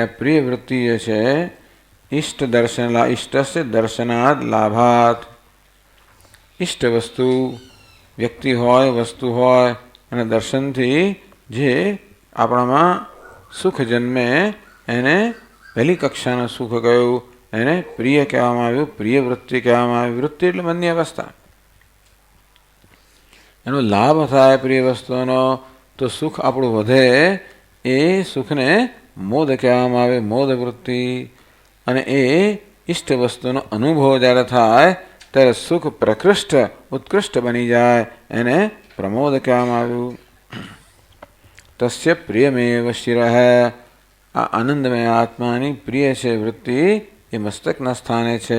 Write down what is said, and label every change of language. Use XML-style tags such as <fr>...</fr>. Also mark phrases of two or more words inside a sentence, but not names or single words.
<gu>પ્રિય વૃત્તિ જે છે</gu> <sa>इष्ट दर्शन इष्टस्य दर्शनात् लाभात्</sa> <gu>ઇષ્ટ વસ્તુ વ્યક્તિ હોય વસ્તુ હોય અને દર્શનથી જે આપણામાં સુખ જન્મે એને પહેલી કક્ષાનું સુખ કહ્યું એને પ્રિય કહેવામાં આવ્યું પ્રિય વૃત્તિ કહેવામાં આવી વૃત્તિ એટલે મનની અવસ્થા એનો લાભ થાય પ્રિય વસ્તુનો તો સુખ આપણું વધે એ સુખને મોદ કહેવામાં આવે, મોદ વૃત્તિ. અને એ ઇષ્ટ વસ્તુનો અનુભવ જ્યારે થાય ત્યારે સુખ પ્રકૃષ્ટ ઉત્કૃષ્ટ બની જાય, એને પ્રમોદ કહેવામાં આવ્યું.</gu> <sa>તસ્ય પ્રિયમેવ શિરઃ,</sa> <gu>આ આનંદમય આત્માની પ્રિય છે વૃત્તિ એ મસ્તકના સ્થાને છે.</gu>